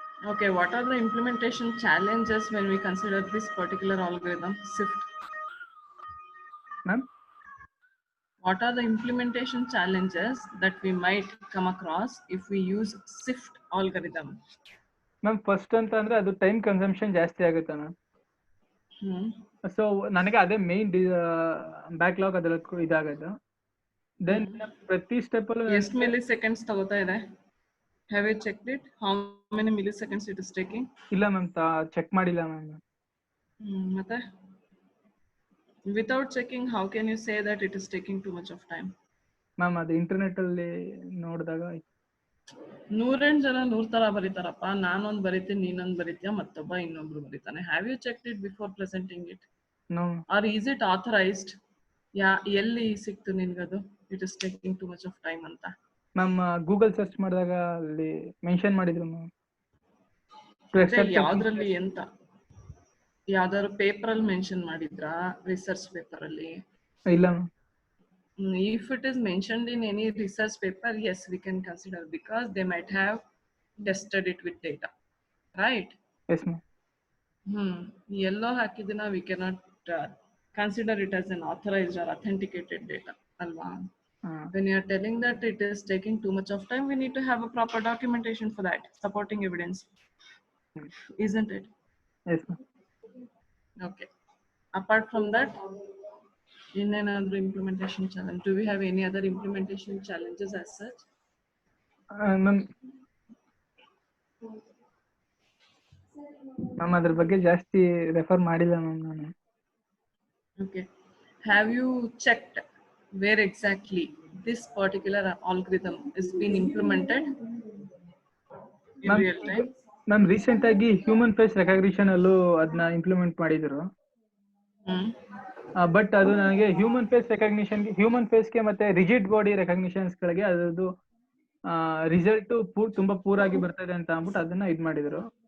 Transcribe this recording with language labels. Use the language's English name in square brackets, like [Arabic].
[English] Okay, what are the implementation challenges when we consider this particular algorithm, SIFT? Ma'am? What are the implementation challenges that we might come across if we use SIFT algorithm? [Kannada] Ma'am first ಅಂತ ಅಂದ್ರೆ ಅದು time consumption ಜಾಸ್ತಿ ಆಗುತ್ತೆ ma'am. So ನನಗೆ ಅದೇ main backlog ಅದಕ್ಕೆ ಇದಾಗದು. Then ಪ್ರತಿ step ಅಲ್ಲೂ ಎಷ್ಟು milliseconds ತಗೋತಾ ಇದೆ? [English] Have you checked it? How many milliseconds it is taking? [Kannada] ಇಲ್ಲ ಮ್ಯಾಮ್, ಚೆಕ್ ಮಾಡಿಲ್ಲ ಮ್ಯಾಮ್. ಮತ್ತೆ [English] without checking, how can you say that it is taking too much of time? [Kannada] Ma'am ಅದು internet ಅಲ್ಲಿ ನೋಡಿದಾಗ 108 ಜನ 100 ತರ ಬರೀತಾರಪ್ಪ. ನಾನೊಂದು ಬರೀತೀನಿ, ನೀನೊಂದು ಬರೀತೀಯ, ಮತ್ತೊಬ್ಬ ಇನ್ನೊಬ್ರು ಬರೀತಾನೆ. [English] Have you checked it before presenting it? No. Or is it authorized? [Kannada] ಎಲ್ಲಿ ಸಿಕ್ತು ನಿನ್ಗದು [English] it is taking too much of time ಅಂತ? [Kannada] ಮ್ಯಾಮ್ ಗೂಗಲ್ ಸರ್ಚ್ ಮಾಡಿದಾಗ ಅಲ್ಲಿ ಮೆನ್ಷನ್ ಮಾಡಿದ್ರು ಮ್ಯಾಮ್. ಯಾವ್ದ್ರಲ್ಲಿ ಎಂತ ಯಾವ್ದಾದ್ರು ಪೇಪರ್ ಅಲ್ಲಿ ಮೆನ್ಷನ್ ಮಾಡಿದ್ರಾ? ರಿಸರ್ಚ್ ಪೇಪರ್ ಅಲ್ಲಿ? ಇಲ್ಲ ma'am. [English] If it is mentioned in any research paper, yes, we can consider, because they might have tested it with data, right? Yes ma'am. [Kannada] Yellow hakidina, [English] we cannot consider it as an authorized or authenticated data, alva? When you are telling that it is taking too much of time, we need to have a proper documentation for that, supporting evidence, isn't it? Yes ma'am. Okay. Apart from that, in another implementation challenge, do we have any other implementation challenges as such? [Kannada] Ma'am ಅದ್ರ ಬಗ್ಗೆ ಜಾಸ್ತಿ refer ಮಾಡಿಲ್ಲ ma'am ನಾನು. [English] Okay. Have you checked where exactly this particular algorithm is being implemented in real time? [Kannada] Ma'am recent ಆಗಿ human face recognition ಅಲ್ಲೂ ಅದನ್ನ implement ಮಾಡಿದ್ರು. But ಅದು ನನಗೆ ಹ್ಯೂಮನ್ ಫೇಸ್ಗೆ ಮತ್ತೆ ರಿಜಿಡ್ ಬಾಡಿ ರೆಕಗ್ನಿಷನ್ಸ್ಗಳಿಗೆ ಅದರದ್ದು ರಿಸಲ್ಟ್ ತುಂಬಾ ಪೂರಾಗಿ ಬರ್ತದೆ ಅಂತ ಅಂದ್ಬಿಟ್ಟು ಅದನ್ನ ಇದು ಮಾಡಿದ್ರು.